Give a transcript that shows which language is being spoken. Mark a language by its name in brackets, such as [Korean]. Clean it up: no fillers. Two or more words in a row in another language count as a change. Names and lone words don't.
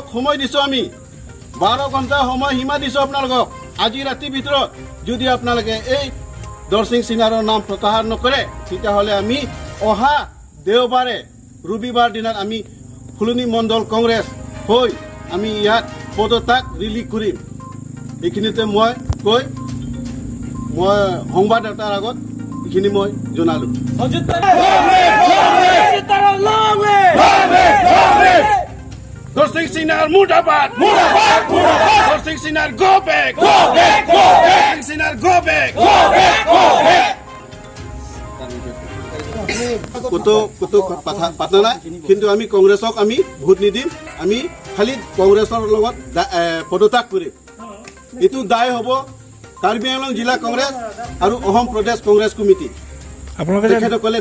[Assamese] সময় দিছো আমি 12 ঘণ্টা সময় সীমা দিছো আপোনালোকক আজি ৰাতিৰ ভিতৰত যদি আপোনালোকে এই দৰ্শিং সিঙাৰৰ নাম প্ৰত্যাহাৰ নকৰে তেতিয়াহ'লে আমি অহা দেওবাৰে ৰবিবাৰ দিনত আমি ফুলনি মণ্ডল কংগ্ৰেছ হৈ আমি ইয়াত পদত্যাগ ৰিলিজ কৰিম এইখিনিতে মই সংবাদদাতাৰ আগত এইখিনি মই জনালো [English] Dorsing Sinar Mudabad Dorsing Sinar go back Dorsing Sinar go back [Karbi] kutu patana [Assamese] কিন্তু আমি কংগ্ৰেছক আমি ভোট নিদিম আমি খালি কংগ্ৰেছৰ লগত পদত্যাগ কৰিম এটো দায় হ'ব কাৰ্বি আংলং জিলা কংগ্ৰেছ আৰু অসম প্ৰদেশ কংগ্ৰেছ কমিটি আপোনালোকে তেখেতসকলে